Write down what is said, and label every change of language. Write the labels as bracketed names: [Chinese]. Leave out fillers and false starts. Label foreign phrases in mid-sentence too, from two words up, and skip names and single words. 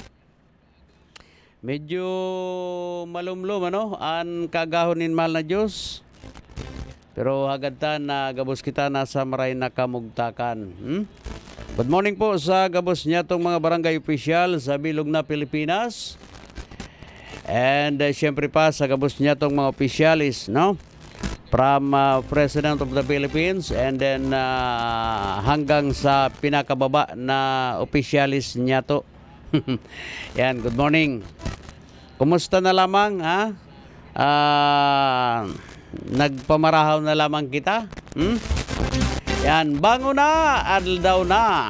[Bikol] Medyo malumlum ano, an kagahonin mahal na Diyos. Pero hagad ta na gabos kita na sa maray na kamugtakan. [English] Good morning [Bikol] po sa gabos niya tong mga barangay official sa Bilog na Pilipinas. And syempre pa sa gabos niya tong mga officialis, no? [English] From President of the Philippines and then [Bikol] hanggang sa pinakababa na officialis niya to. Yan, [English] good morning. [Bikol] Kumusta na lamang, ha? Nagpamarahaw na lamang kita? Yan, bango na, adlaw na.